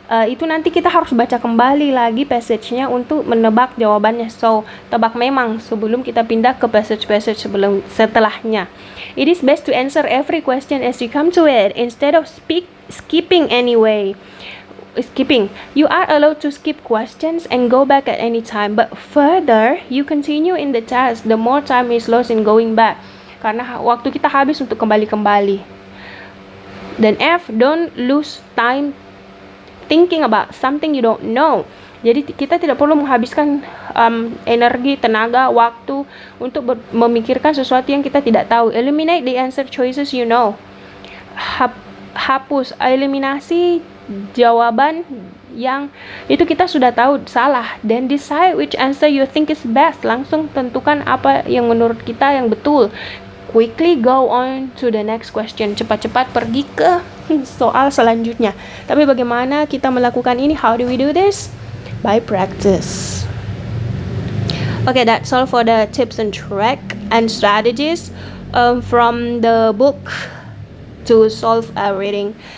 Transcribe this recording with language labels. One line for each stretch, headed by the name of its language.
Indonesian: itu nanti kita harus baca kembali lagi passage-nya untuk menebak jawabannya. So, tebak memang sebelum kita pindah ke passage-passage setelahnya.
English: It is best to answer every question as you come to it instead of skipping anyway. Skipping. You are allowed to skip questions and go back at any time, but further you continue in the task, the more time is lost in going back.
Indonesian: Karena waktu kita habis untuk kembali-kembali.
English: Dan F, don't lose time thinking about something you don't know.
Indonesian: Jadi kita tidak perlu menghabiskan energi, tenaga, waktu untuk memikirkan sesuatu yang kita tidak tahu.
English: Eliminate the answer choices you know.
Indonesian: Hapus, eliminasi jawaban yang itu kita sudah tahu salah.
English: Then decide which answer you think is best.
Indonesian: Langsung tentukan apa yang menurut kita yang betul.
English: Quickly go on to the next question.
Indonesian: Cepat-cepat pergi ke soal selanjutnya. Tapi bagaimana kita melakukan ini?
English: How do we do this? By practice. Okay, that's all for the tips and trick and strategies from the book to solve a reading